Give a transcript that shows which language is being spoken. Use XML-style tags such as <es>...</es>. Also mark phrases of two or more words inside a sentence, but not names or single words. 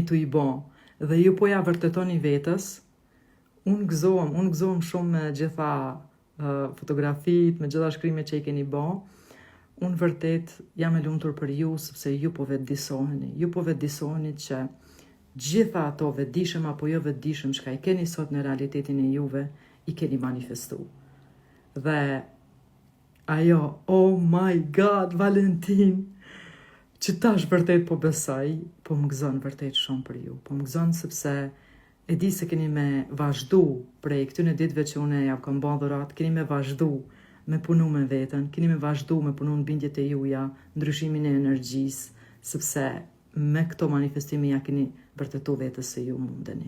<sq>të i bon, dhe ju po ja vërtetoni vetës, unë gëzohem shumë me gjitha fotografit, me gjitha shkrime që i keni bon, unë vërtet jam e lumtur për ju, sepse ju po vetëdisoheni që gjitha ato vetëdijshëm apo jo vetëdijshëm që i keni sot në realitetin e juve, i keni manifestu. Dhe ajo,</sq> <en>oh my God,</en> <sq>Valentin, që tash vërtet po besoj, po më gëzon vërtet shumë për ju. Po më gëzon sepse e di se keni me vazhdu prej këtyne ditëve që une ja kam bën dhurat, keni me vazhdu me punu me veten, keni me vazhdu me punu në bindjet e juja, ndryshimin e energjisë, sepse me këto manifestime ja keni vërtetu vetës se ju mundeni.</sq>